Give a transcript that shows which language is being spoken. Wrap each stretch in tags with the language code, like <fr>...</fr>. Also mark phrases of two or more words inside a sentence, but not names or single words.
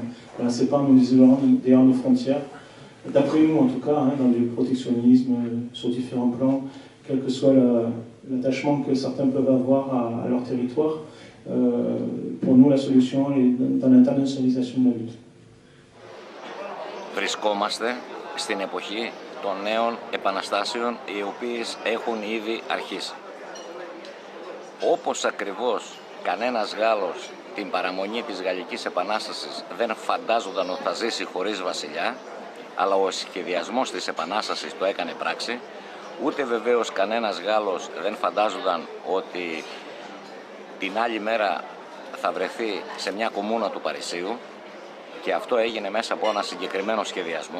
<fr>Voilà, c'est pas en nous isolant derrière nos frontières, d'après nous en tout cas, dans du protectionnisme sur différents plans, quel que soit l'attachement que certains peuvent avoir à leur territoire. Pour nous, la solution est dans l'internationalisation de la lutte.</fr> <el>Βρισκόμαστε στην εποχή των νέων επαναστάσεων οι οποίες έχουν ήδη αρχίσει. όπως ακριβώς κανένας Γάλλος την παραμονή της Γαλλικής Επανάστασης δεν φαντάζονταν ότι θα ζήσει χωρίς βασιλιά, αλλά ο σχεδιασμός της Επανάστασης το έκανε πράξη, ούτε βεβαίως κανένας Γάλλος δεν φαντάζονταν ότι την άλλη μέρα θα βρεθεί σε μια κομμούνα του Παρισίου, και αυτό έγινε μέσα από ένα συγκεκριμένο σχεδιασμό.</el>